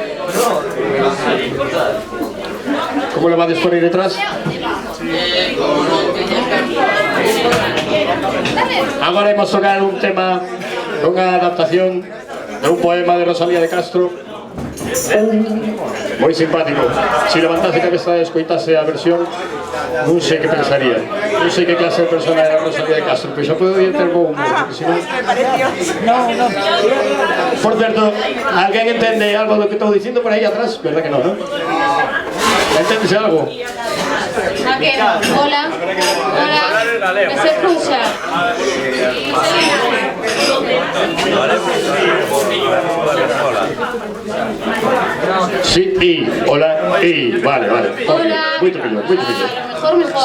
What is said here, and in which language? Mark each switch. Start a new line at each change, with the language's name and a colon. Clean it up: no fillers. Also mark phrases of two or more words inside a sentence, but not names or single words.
Spanish: ¿Cómo le va después ahí detrás? Ahora vamos a tocar un tema, una adaptación de un poema de Rosalía de Castro.
Galician: Moi simpático. Se levantase a cabeza e escoitase a versión, non sei que pensaría. Non sei que clase de persona era Rosalía de Castro, pero xa podería ter bo humor, porque senón... Por certo, alguén entende algo do que estou dicindo por aí atrás? Verdad que non, non? Enténdese algo?
Spanish: que hola, hola, ¿me se escucha? Sí, y, hola, y, vale, vale. Hola. Muy tranquilo, muy tranquilo. Mejor.